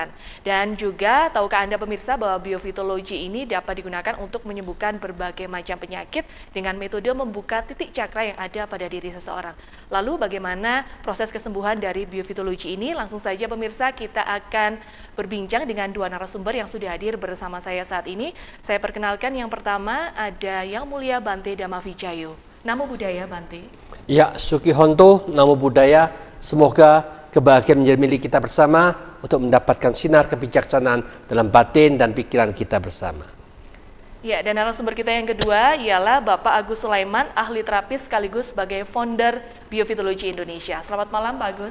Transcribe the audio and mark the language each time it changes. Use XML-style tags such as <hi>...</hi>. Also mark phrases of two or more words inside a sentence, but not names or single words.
<id>Dan juga tahukah Anda pemirsa bahwa biofitologi ini dapat digunakan untuk menyembuhkan berbagai macam penyakit dengan metode membuka titik cakra yang ada pada diri seseorang. Lalu bagaimana proses kesembuhan dari biofitologi ini? Langsung saja pemirsa kita akan berbincang dengan dua narasumber yang sudah hadir bersama saya saat ini. Saya perkenalkan yang pertama ada Yang Mulia Bante Damavijayo.</id> <pi>Namo Buddhaya Bante. Ya, Sukihonto, Namo Buddhaya.</pi> <id>Semoga kebahagiaan menjadi milik kita bersama untuk mendapatkan sinar kebijaksanaan dalam batin dan pikiran kita bersama. Ya, dan narasumber kita yang kedua ialah Bapak Agus Sulaiman, ahli terapis sekaligus sebagai founder Biofitologi Indonesia. Selamat malam Pak Agus.</id>